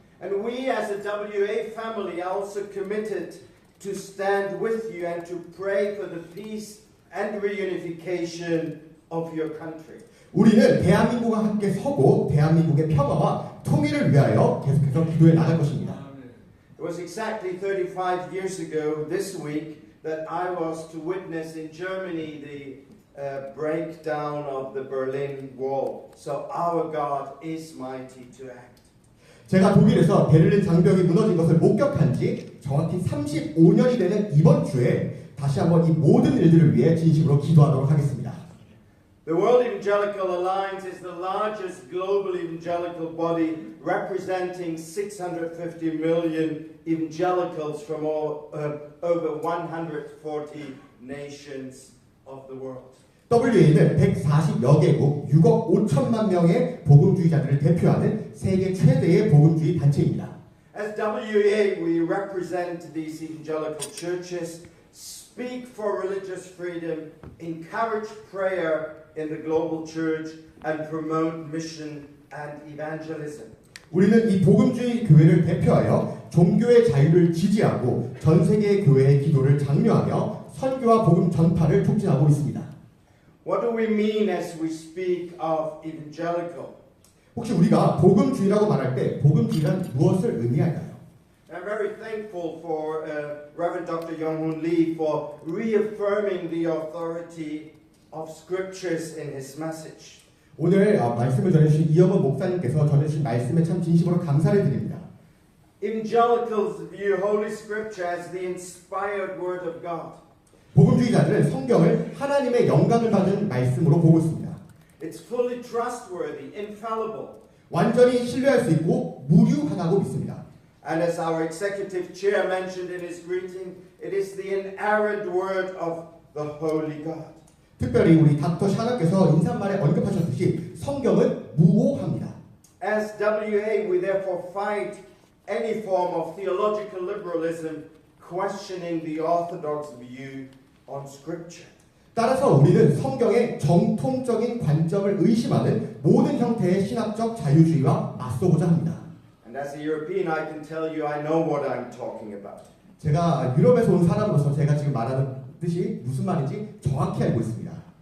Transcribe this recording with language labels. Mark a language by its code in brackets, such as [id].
[en] And we as a WA family are also committed to stand with you and to pray for the peace and reunification of your country. [ko] 우리는 대한민국과 함께 서고 대한민국의 평화와 통일을 위하여 계속해서 기도해 나갈 것입니다. [en] It was exactly 35 years ago this week that I was to witness in Germany the breakdown of the Berlin Wall. So our God is mighty to act. [ko] 제가 독일에서 베를린 장벽이 무너진 것을 목격한 지 정확히 35년이 되는 이번 주에 다시 한번 이 모든 일들을 위해 진심으로 기도하도록 하겠습니다. [en] The World Evangelical Alliance is the largest global evangelical body representing 650 million evangelicals from over 140 nations of the world. [ko] WA는 140여 개국 6억 5천만 명의 복음주의자들을 대표하는 세계 최대의 복음주의 단체입니다. [en] As WA, we represent these evangelical churches, speak for religious freedom, encourage prayer in the global church, and promote mission and evangelism. [ko] 우리는 이 복음주의 교회를 대표하여 종교의 자유를 지지하고 전 세계 교회의 기도를 장려하며 선교와 복음 전파를 촉진하고 있습니다. [en] What do we mean as we speak of evangelical? [ko] 혹시 우리가 복음주의라고 말할 때 복음주의란 무엇을 의미할까요? [en] I'm very thankful for Reverend Dr. Young-Hoon Lee for reaffirming the authority of scriptures in his message. [ko] 오늘 말씀을 전해주신 이영원 목사님께서 전해주신 말씀에 참 진심으로 감사를 드립니다. [en] Evangelicals view Holy Scripture as the inspired Word of God. [ko] 복음주의자들은 성경을 하나님의 영감을 받은 말씀으로 보고 있습니다. [en] It's fully trustworthy, infallible. [ko] 완전히 신뢰할 수 있고 무료하다고 믿습니다. [en] And as our executive chair mentioned in his greeting, it is the inerrant word of the Holy God. [ko] 특별히 우리 닥터 샤나께서 인사말에 언급하셨듯이 성경은 무오합니다. [en] As WA, we therefore fight any form of theological liberalism, questioning the orthodox view on Scripture. [ko] 따라서 우리는 성경의 정통적인 관점을 의심하는 모든 형태의 신학적 자유주의와 맞서고자 합니다. [en] And as a European, I can tell you I know what I'm talking about. [ko] 제가 유럽에서 온 사람으로서 제가 지금 말하는 뜻이 무슨 말인지 정확히 알고 있습니다.